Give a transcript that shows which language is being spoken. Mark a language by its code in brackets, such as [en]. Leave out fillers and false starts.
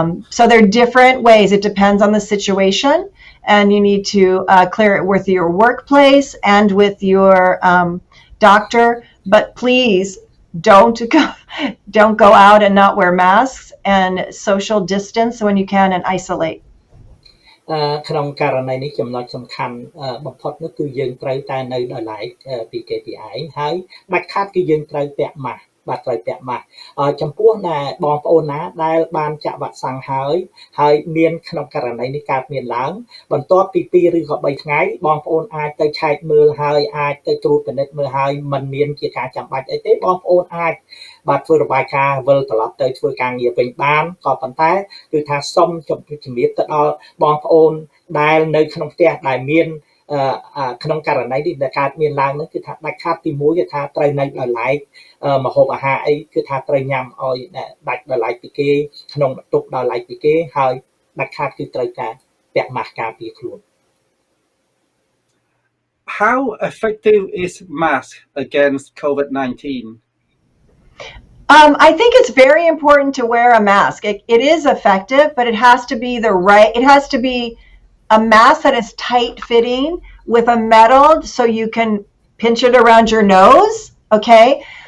[en] So there are different ways. It depends on the situation, and you need to clear it with your workplace and with your doctor. But please don't go out and not wear masks and social distance when you can and isolate. [km] ក្នុងករណីនេះចំណុចសំខាន់បំផុតនោះគឺយើងត្រូវតែនៅដោយឡែកពីគេពីឯងហើយដាច់ខាតគឺយើងត្រូវពាក់ម៉ាស់ បាទត្រូវពាក់ម៉ាស់ចំពោះណាបងប្អូនណាដែលបានចាក់វ៉ាក់សាំងហើយមានក្នុងករណីនេះកើតមានឡើងបន្ទាប់ពី2ឬក៏3ថ្ងៃបងប្អូនអាចទៅឆែកមើលហើយអាចទៅត្រួតពិនិត្យមើលហើយមិនមានជាការចាំបាច់អីទេបងប្អូនអាចបាទធ្វើរបាយការណ៍វិលត្រឡប់ទៅធ្វើការងារវិញបានក៏ប៉ុន្តែគឺថាសូមជំរាបទៅដល់បងប្អូនដែលនៅក្នុងផ្ទះដែលមាន ក្នុងករណីនេះដែលកើតមានឡើងនោះគឺថាដាច់ខាតទី1គឺថាត្រូវនៅដោយឡែកម្ហូបអាហារអីគឺថាត្រូវញ៉ាំឲ្យដាច់ដោយឡែកពីគេក្នុងបន្ទប់ដោយឡែកពីគេហើយដាច់ខាតគឺត្រូវការពាក់ម៉ាស់ការពារខ្លួន [en] How effective is mask against COVID-19? I think it's very important to wear a mask. It is effective, but it has to be it has to be a mask that is tight fitting with a metal so you can pinch it around your nose, okay?